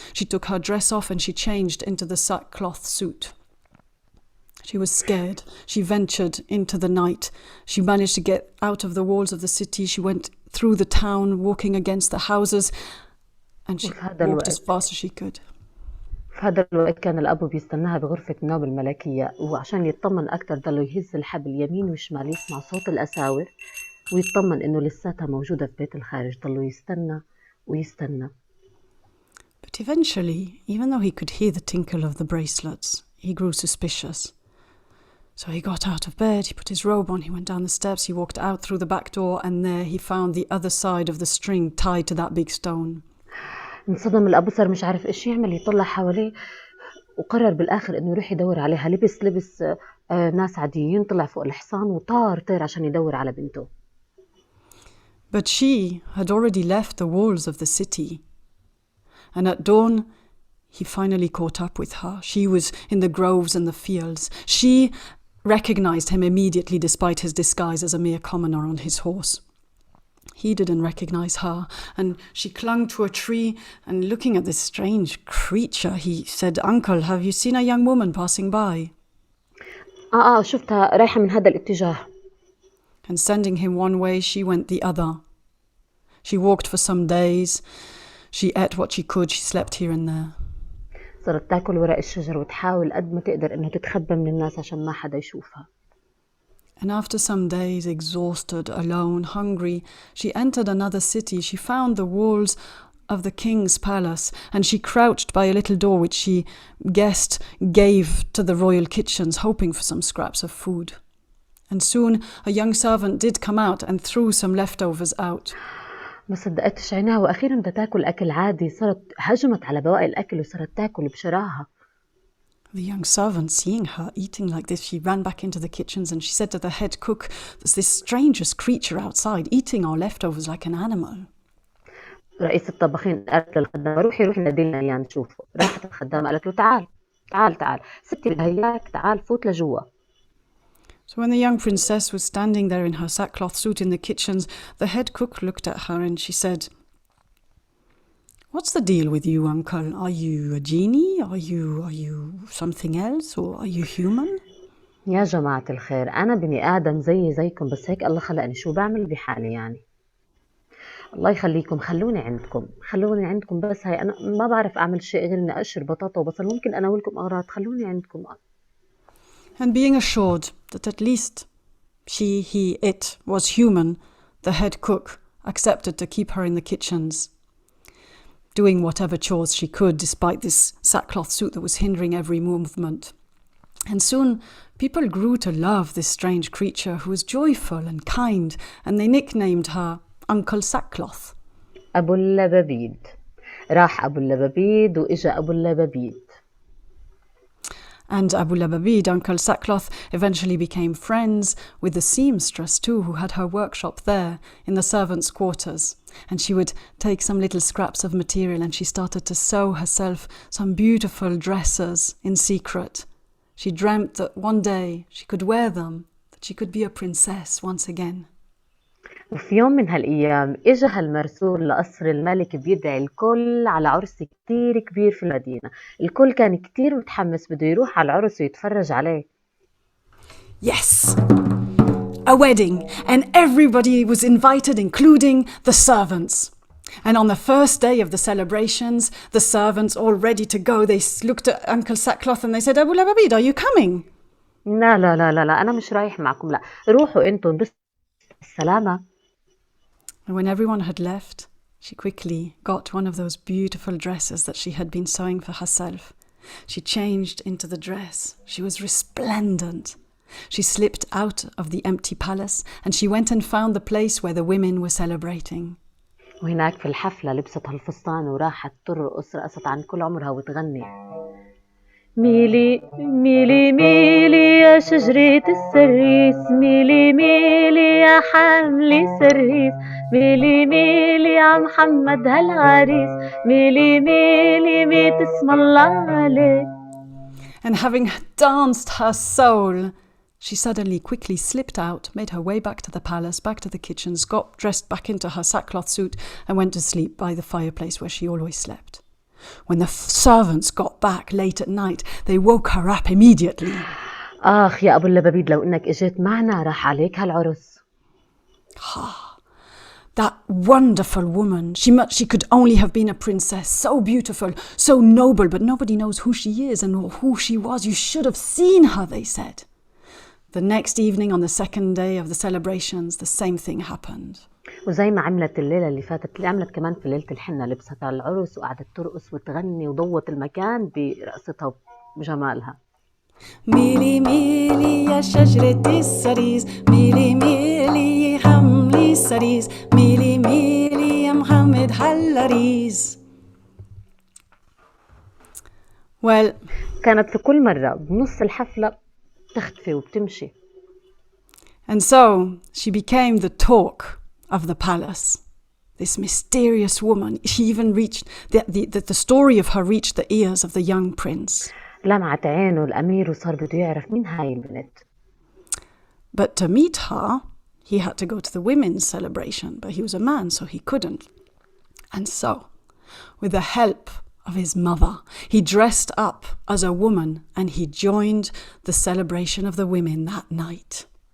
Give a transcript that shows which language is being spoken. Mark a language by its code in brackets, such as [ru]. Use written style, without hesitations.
[en] She took her dress off and she changed into the sackcloth suit. She was scared. She ventured into the night. She managed to get out of the walls of the city. She went through the town, walking against the houses, and she walked as fast as she could. [ar] في هذا الوقت كان الأب بيستناها بغرفة النوم الملكية، وعشان يطمن أكتر ضلوا يهز الحبل يمين وشمال يسمع صوت الأساور ويطمن إنه لساتها موجودة في بيت الخارج. ضلوا يستنى ويستنى. [en] But eventually, even though he could hear the tinkle of the bracelets, he grew suspicious. So he got out of bed, he put his robe on, he went down the steps, he walked out through the back door, and there he found the other side of the string tied to that big stone. [ar] انصدم الأب، صار مش عارف إيش يعمل، يطلع حواليه وقرر بالآخر إنه يروح يدور عليها. لبس ناس عاديين، طلع فوق الحصان وطار عشان يدور على بنته. [en] But she had already left the walls of the city. And at dawn, he finally caught up with her. She was in the groves and the fields. She recognized him immediately despite his disguise as a mere commoner on his horse. He didn't recognize her, and she clung to a tree, and looking at this strange creature, he said, "Uncle, have you seen a young woman passing by?" [ar] شفتها رايحة من هذا الاتجاه. [en] And sending him one way, she went the other. She walked for some days. She ate what she could. She slept here and there. [ar] صارت تاكل ورق الشجر وتحاول قد ما تقدر إنه تتخبى من الناس عشان ما حدا يشوفها. [en] And after some days, exhausted, alone, hungry, she entered another city. She found the walls of the king's palace, and she crouched by a little door which she guessed gave to the royal kitchens, hoping for some scraps of food. And soon a young servant did come out and threw some leftovers out. [ar] ما صدقتش عينها وأخيرا بدها تاكل أكل عادي. صارت هجمت على بواقي الأكل وصارت تاكل بشراهة. [en] The young servant, seeing her eating like this, she ran back into the kitchens and she said to the head cook, "There's this strangest creature outside eating our leftovers like an animal." [ar] رئيس الطباخين قالت للخدامة روحي نادي لنا إياه نشوفه. راحت الخدامة قالت له تعال ستي بدها إياك، تعال فوت لجوا. [en] So when the young princess was standing there in her sackcloth suit in the kitchens, the head cook looked at her and she said, "What's the deal with you, uncle? Are you a genie? Are you something else? Or are you human?" [ar] يا جماعة الخير، أنا بني آدم زيكم، بس هيك الله خلقني، شو بعمل بحالي يعني؟ الله يخليكم خلوني عندكم بس هاي أنا ما بعرف أعمل شيء غير إني أقشر بطاطا وبصل، ممكن أناولكم أغراض، خلوني عندكم. [en] And being assured that at least it was human, the head cook accepted to keep her in the kitchens, doing whatever chores she could despite this sackcloth suit that was hindering every movement. And soon people grew to love this strange creature who was joyful and kind, and they nicknamed her Uncle Sackcloth. [ar] أبو اللبابيد. راح أبو اللبابيد وإجا أبو اللبابيد. [en] And Abu Lababid, Uncle Sackcloth, eventually became friends with the seamstress too, who had her workshop there in the servants' quarters. And she would take some little scraps of material and she started to sew herself some beautiful dresses in secret. She dreamt that one day she could wear them, that she could be a princess once again. [ar] وفي يوم من هالأيام إجا هالمرسول لقصر الملك بيدعي الكل على عرس كتير كبير في المدينة. الكل كان كتير متحمس بده يروح على العرس ويتفرج عليه. [en] Yes! A wedding, and everybody was invited, including the servants. And on the first day of the celebrations, the servants all ready to go, they looked at Uncle Sackcloth and they said, "Abu Lababid, are you coming?" [ar] لا أنا مش رايح معكم، لا روحوا أنتم بس السلامة. [en] And when everyone had left, she quickly got one of those beautiful dresses that she had been sewing for herself. She changed into the dress. She was resplendent. She slipped out of the empty palace and she went and found the place where the women were celebrating. [ar] وهناك في الحفلة لبست هالفستان وراحت ترقص، رقصت عن كل عمرها وتغني. ميلي ميلي ميلي يا شجرة السريس، ميلي ميلي يا حاملي سريس، ميلي ميلي يا محمد هالعريس، ميلي ميلي ميت اسم الله عليك. [en] And having danced her soul, she suddenly quickly slipped out, made her way back to the palace, back to the kitchens, got dressed back into her sackcloth suit and went to sleep by the fireplace where she always slept. When the servants got back late at night, they woke her up immediately. [ar] آخ يا أبو اللبابيد لو إنك إجيت معنا راح عليك هالعرس. [en] That wonderful woman, she could only have been a princess, so beautiful, so noble, but nobody knows who she is and who she was. You should have seen her, they said. The next evening on the second day of the celebrations, the same thing happened. [ar] وزي ما عملت الليلة اللي فاتت اللي عملت كمان في ليلة الحنة، لبست على العرس وقعدت ترقص وتغني وضوت المكان برقصتها وجمالها. ميلي ميلي يا شجرة السريز، ميلي ميلي يا حملي السريز، ميلي ميلي يا محمد هالعريس. [en] Well, [ar] كانت في كل مرة بنص الحفلة تختفي وبتمشي. [en] And so she became the talk of the palace. This mysterious woman, she even reached, the story of her reached the ears of the young prince. [ar] لمعت عينه الأمير وصار بده يعرف مين هاي البنت. [en] But to meet her, he had to go to the women's celebration, but he was a man, so he couldn't. And so, with the help of his mother, he dressed up as a woman and he joined the celebration of the women that night.